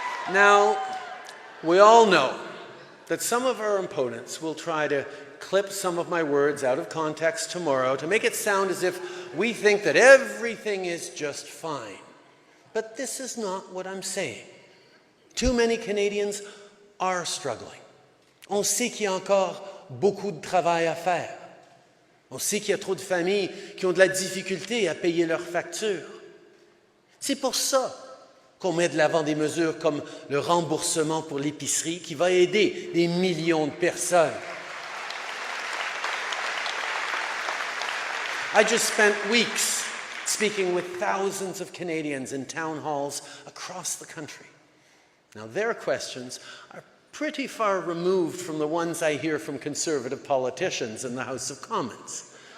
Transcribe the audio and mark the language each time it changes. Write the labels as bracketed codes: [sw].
[en] Now, we all know that some of our opponents will try to clip some of my words out of context tomorrow to make it sound as if we think that everything is just fine. But this is not what I'm saying. Too many Canadians are struggling. [fr] On sait qu'il y a encore beaucoup de travail à faire. On sait qu'il y a trop de familles qui ont de la difficulté à payer leurs factures. C'est pour ça qu'on met de l'avant des mesures comme le remboursement pour l'épicerie qui va aider des millions de personnes. [en] I just spent weeks speaking with thousands of Canadians in town halls across the country. Now, their questions are pretty far removed from the ones I hear from Conservative politicians in the House of Commons.